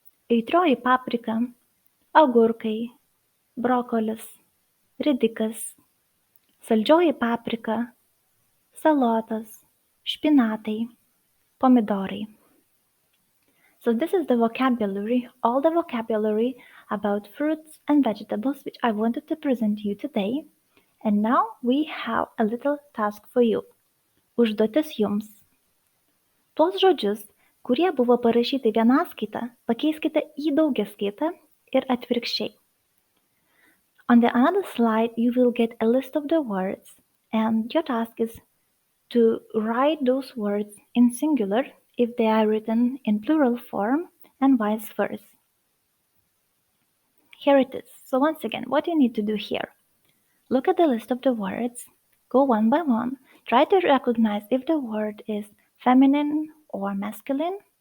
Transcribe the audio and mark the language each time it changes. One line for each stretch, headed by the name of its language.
Lithuanian: Aitrioji paprika, agurkai, brokolis, ridikas, saldžioji paprika, salotas, špinatai, pomidorai.
English: So this is the vocabulary, all the vocabulary about fruits and vegetables which I wanted to present to you today. And now we have a little task for you.
Lithuanian: Užduotis jums. Tuos žodžius, kurie buvo parašyti vienaskaita, pakeiskite į daugiskaitą ir atvirkščiai.
English: On the another slide, you will get a list of the words, and your task is to write those words in singular if they are written in plural form, and vice versa. Here it is. So once again, what you need to do here. Look at the list of the words, go one by one, try to recognize if the word is feminine or masculine.